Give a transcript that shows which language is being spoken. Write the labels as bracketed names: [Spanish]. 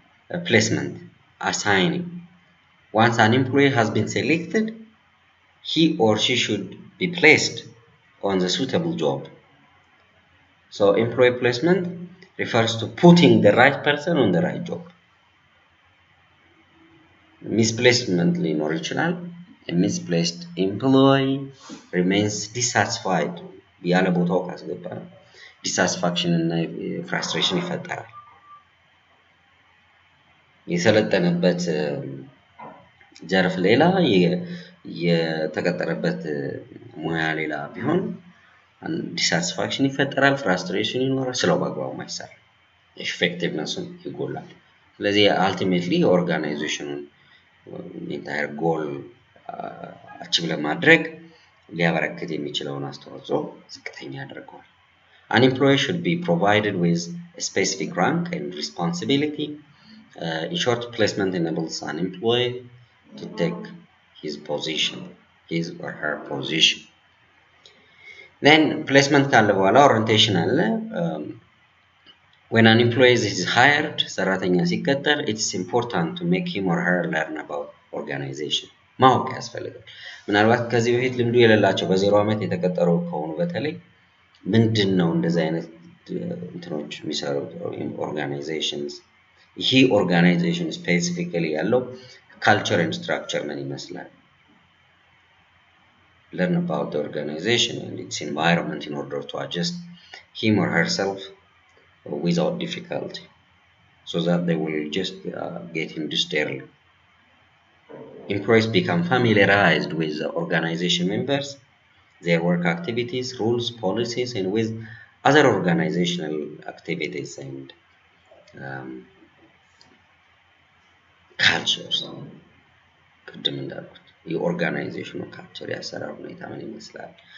[English] ፕሌስመንት አሳይኒንግ። ዋንስ አን ኤምፕሎይ ሃዝ ቢን ሴሌክትድ he or she should be placed on the suitable job. So employee placement refers to putting the right person on the right job. [Amharic] Misplacement ሊኖር ይችላል። [English] A misplaced employee remains dissatisfied [Amharic] ያለ ቦታው ካስገባ ዲሳቲስፋክሽን እና ፍራስትሬሽን ይፈጠራል። የሰለጠነበት ዘርፍ ሌላ የተቀጠረበት ሙያ ሌላ ቢሆን ዲሳቲስፋክሽን ይፈጠራል፣ ፍራስትሬሽን ይኖራል፣ ስራው በአግባቡ አይሰራም፣ ኤፌክቲቭነሱን ይጎላል። ስለዚህ አልቲሜትሊ ኦርጋናይዜሽኑን ኢንታየር ጎል አቺቭ ለማድረግ ሊያበረክት የሚችለውን አስተዋጽኦ ዝቅተኛ ያደርገዋል። [English] An employee should be provided with a specific rank and responsibility. In short, placement enables an employee to take his or her position. Then placement ካለ በኋላ ኦሪንቴሽን አለ። When an employee is hired, [Amharic] ሰራተኛ ሲቀጠር [English] it's important to make him or her learn about organization. [Amharic] ማወቅ ያስፈልጋል። ምናልባት ከዚህ በፊት ልምዱ የሌላቸው በዜሮ ዓመት የተቀጠሩ ከሆኑ በተለይ ምንድን ነው እንደዚህ አይነት እንትኖች የሚሰሩት ኦርጋናይዜሽንስ፣ ይሄ ኦርጋናይዜሽን ስፔሲፊካሊ ያለው ካልቸር ኤንድ ስትራክቸር ምን ይመስላል፣ [English] learn about the organization and its environment in order to adjust him or herself without difficulty, so that they will just get induced early. Employees become familiarized with the organization members, their work activities, rules, policies, and with other organizational activities and [Amharic] ካልቸርስ ቅድም እንዳልኩት የኦርጋናይዜሽኑ ካልቸር ያሰራር ሁኔታ ምን ይመስላል?